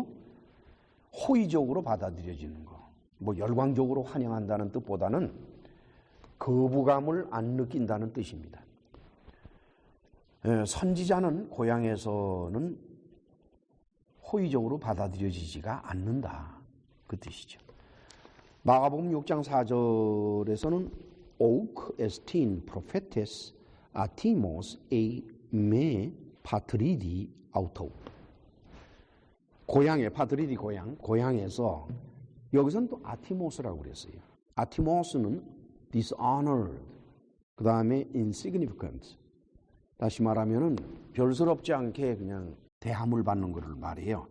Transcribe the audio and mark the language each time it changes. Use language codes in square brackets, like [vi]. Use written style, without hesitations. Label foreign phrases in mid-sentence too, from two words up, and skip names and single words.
[ko] 호의적으로 받아들여지는 거. 뭐 열광적으로 환영한다는 뜻보다는 거부감을 안 느낀다는 뜻입니다. 선지자는 고향에서는 호의적으로 받아들여지지가 않는다. 그 뜻이죠. 마가복음 6장 4절에서는 [el] οὐκ ἔστιν προφήτης ἄτιμος εἰ μὴ πατρίδι αὐτοῦ. [ko] 고향에 파트리디 고향에서 여기서는 또 아티모스라고 그랬어요. 아티모스는 dishonored, 그 다음에 insignificant. 다시 말하면은 별스럽지 않게 그냥 대함을 받는 것을 말해요.